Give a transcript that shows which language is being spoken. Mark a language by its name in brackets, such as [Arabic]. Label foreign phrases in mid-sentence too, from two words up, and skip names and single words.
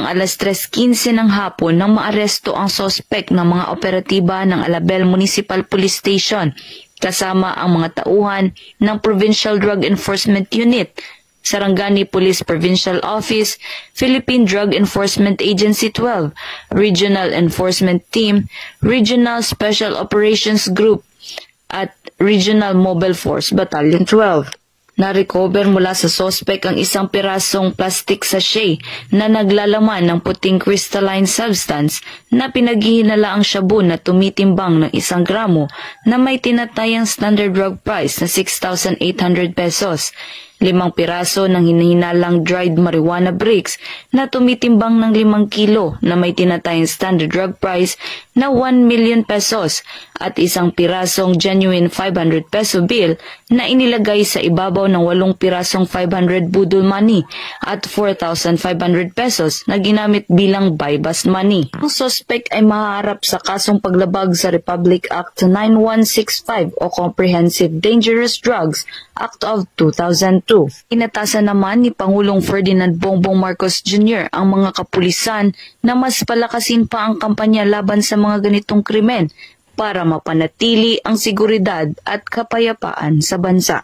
[Filipino] alas 3:15 ng hapon nang maaresto ang sospek ng mga operatiba ng Alabel Municipal Police Station, kasama ang mga tauhan ng Provincial Drug Enforcement Unit, Sarangani Police Provincial Office, Philippine Drug Enforcement Agency 12, Regional Enforcement Team, Regional Special Operations Group, at Regional Mobile Force Battalion 12. Na-recover mula sa sospek ang 1 pirasong [English] plastic sachet [Filipino] na naglalaman ng puting [English] crystalline substance [Filipino] na pinaghihinala ang shabu na tumitimbang ng 1 gramo na may tinatayang [English] standard drug price [Filipino] na 6,800 pesos. 5 piraso ng hinahinalang [English] dried marijuana bricks [Filipino] na tumitimbang ng 5 kilo na may tinatayang [English] standard drug price [Filipino] na 1 [English] million pesos [Filipino] at 1 pirasong [English] genuine 500 peso bill [Filipino] na inilagay sa ibabaw ng 8 pirasong 500 budol money at 4,500 pesos na ginamit bilang [English] buy-bust money. [Filipino] Ang suspect ay mahaharap sa kasong paglabag sa Republic Act 9165 o Comprehensive Dangerous Drugs Act of 2002. Inatasan naman ni Pangulong Ferdinand Bongbong Marcos Jr. ang mga kapulisan na mas palakasin pa ang kampanya laban sa mga ganitong krimen para mapanatili ang seguridad at kapayapaan sa bansa.